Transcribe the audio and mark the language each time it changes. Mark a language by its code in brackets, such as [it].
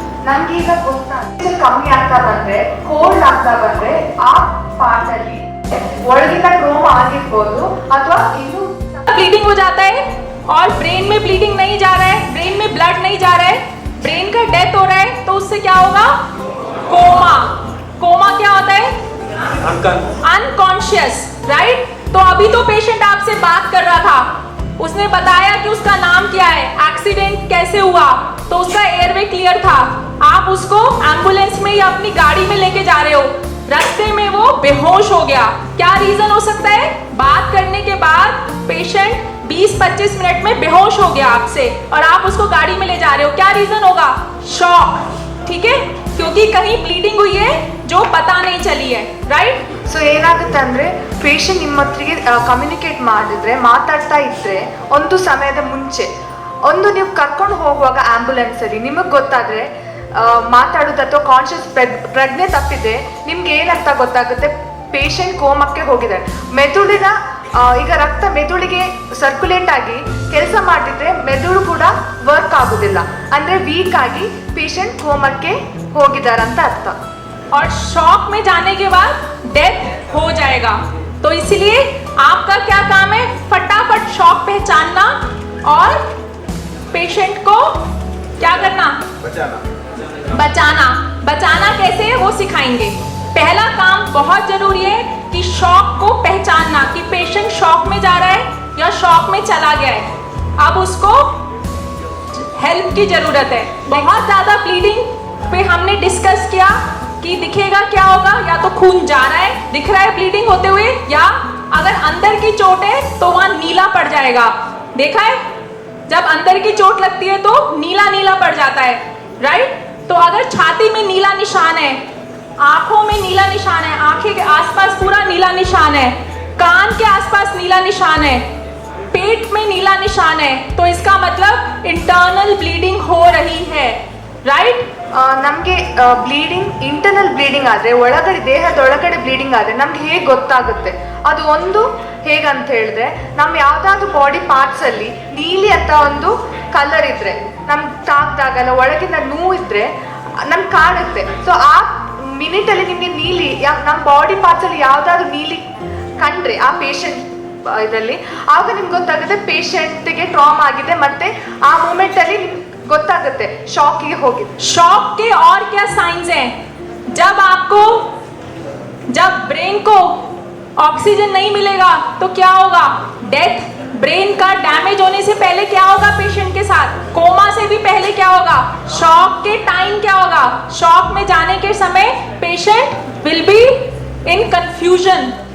[kn] ನಮ್ಗೆ ಈಗ ಗೊತ್ತಾಗ್ತದೆ ಕಮ್ಮಿ ಆಗ್ತಾ ಬಂದ್ರೆ, ಕೋಲ್ಡ್ ಆಗ್ತಾ ಬಂದ್ರೆ ಆ ಪಾರ್ಟ್ ಅಲ್ಲಿ ಒಳಗಿನ ಟ್ರೋಮಾ ಆಗಿರ್ಬೋದು ಅಥವಾ ಇನ್ನು [hi] ब्लीडिंग हो जाता है और ब्रेन में ब्लीडिंग नहीं जा रहा है, ब्रेन में ब्लड नहीं जा रहा है, ब्रेन का डेथ हो रहा है, तो उससे क्या होगा, कोमा. कोमा क्या होता है, अनकॉन्शियस, राइट. तो अभी तो पेशेंट आपसे बात कर रहा था, उसने बताया कि उसका नाम क्या है, एक्सीडेंट कैसे हुआ, तो उसका एयरवे क्लियर था. आप उसको एम्बुलेंस में या अपनी गाड़ी में लेके जा रहे हो, रास्ते में वो बेहोश हो गया. क्या रीजन हो सकता है, बात करने के बाद पेशेंट 20-25 मिनट में बेहोश हो गया आपसे और आप उसको गाड़ी में ले जा रहे हो, क्या रीजन होगा, शॉक. ठीक है, क्योंकि कहीं ब्लीडिंग हुई है जो पता नहीं चली है, राइट. [kn] ಸೊ ಏನಾಗುತ್ತೆ ಅಂದ್ರೆ ಪೇಷಂಟ್ ನಿಮ್ಮ ಹತ್ರಿಗೆ ಕಮ್ಯುನಿಕೇಟ್ ಮಾಡಿದ್ರೆ, ಮಾತಾಡ್ತಾ ಇದ್ರೆ ಒಂದು ಸಮಯದ ಮುಂಚೆ ಒಂದು ನೀವು ಕರ್ಕೊಂಡು ಹೋಗುವಾಗ ಆಂಬ್ಯುಲೆನ್ಸ್ ಅಲ್ಲಿ ನಿಮಗೆ ಗೊತ್ತಾದ್ರೆ ಮಾತಾಡೋದು ಅಥವಾ ಕಾನ್ಶಿಯಸ್ ಪ್ರಜ್ಞೆ ತಪ್ಪಿದೆ, ನಿಮ್ಗೆ ಏನಂತ ಗೊತ್ತಾಗುತ್ತೆ, ಪೇಷಂಟ್ ಕೋಮಕ್ಕೆ ಹೋಗಿದ್ದಾರೆ. ಮೆದುಳಿನ ಈಗ ರಕ್ತ ಮೆದುಳಿಗೆ ಸರ್ಕ್ಯುಲೇಟ್ ಆಗಿ ಕೆಲಸ ಮಾಡಿದ್ರೆ ಮೆದುಳು ಕೂಡ ವರ್ಕ್ ಆಗುದಿಲ್ಲ, ಅಂದ್ರೆ ವೀಕ್ ಆಗಿ ಪೇಷಂಟ್ ಕೋಮಕ್ಕೆ ಹೋಗಿದಾರಂತ ಅರ್ಥ. [hi] और शॉक में जाने के बाद डेथ हो जाएगा, तो इसलिए आपका क्या काम है, फटाफट शॉक पहचानना और पेशेंट को क्या करना, बचाना कैसे है वो सिखाएंगे. पहला काम बहुत जरूरी है कि शॉक को पहचानना कि पेशेंट शॉक में जा रहा है या शॉक में चला गया है. अब उसको हेल्प की जरूरत है. बहुत ज्यादा ब्लीडिंग पे हमने डिस्कस किया कि दिखेगा क्या होगा, या तो खून जा रहा है, दिख रहा है ब्लीडिंग होते हुए, या अगर अंदर की चोट है तो वहां नीला पड़ जाएगा. देखा है, जब अंदर की चोट लगती है तो नीला नीला पड़ जाता है, राइट. तो अगर छाती में नीला निशान है, आंखों में नीला निशान है, आंखें के आसपास पूरा नीला निशान है, कान के आसपास नीला निशान है, पेट में नीला निशान है, तो इसका मतलब इंटरनल ब्लीडिंग हो रही है, राइट. [kn] ನಮಗೆ ಬ್ಲೀಡಿಂಗ್, ಇಂಟರ್ನಲ್ ಬ್ಲೀಡಿಂಗ್ ಆದರೆ, ಒಳಗಡೆ ದೇಹದೊಳಗಡೆ ಬ್ಲೀಡಿಂಗ್ ಆದರೆ ನಮ್ಗೆ ಹೇಗೆ ಗೊತ್ತಾಗುತ್ತೆ, ಅದು ಒಂದು ಹೇಗಂತ ಹೇಳಿದ್ರೆ, ನಮ್ಮ ಯಾವುದಾದ್ರೂ ಬಾಡಿ ಪಾರ್ಟ್ಸಲ್ಲಿ ನೀಲಿ ಅಂತ ಒಂದು ಕಲರ್ ಇದ್ರೆ, ನಮ್ಗೆ ತಾಗ್ದಾಗಲ್ಲ ಒಳಗಿಂದ ನೋವು ಇದ್ರೆ ನಮ್ಗೆ ಕಾಣುತ್ತೆ. ಸೊ ಆ ಮಿನಿಟಲ್ಲಿ ನಿಮಗೆ ನೀಲಿ ನಮ್ಮ ಬಾಡಿ ಪಾರ್ಟ್ಸಲ್ಲಿ ಯಾವುದಾದ್ರೂ ನೀಲಿ ಕಂಡ್ರೆ ಆ ಪೇಷಂಟ್ ಇದರಲ್ಲಿ, ಆಗ ನಿಮ್ಗೆ ಗೊತ್ತಾಗುತ್ತೆ ಪೇಷಂಟ್ಗೆ ಟ್ರಾಮಾ ಆಗಿದೆ, ಮತ್ತೆ ಆ ಮೂಮೆಂಟಲ್ಲಿ ಗೊತ್ತಾಗುತ್ತೆ ಶಾಕಿಗೆ ಹೋಗಿದೆ. [hi] शॉक के और क्या साइंस हैं, जब ब्रेन को ऑक्सीजन नहीं मिलेगा तो क्या होगा, डेथ. ब्रेन का डैमेज होने से पहले क्या होगा पेशेंट के साथ, कोमा से भी पहले क्या होगा, शॉक के टाइम क्या होगा, शॉक में जाने के समय patient [en] Will be in confusion.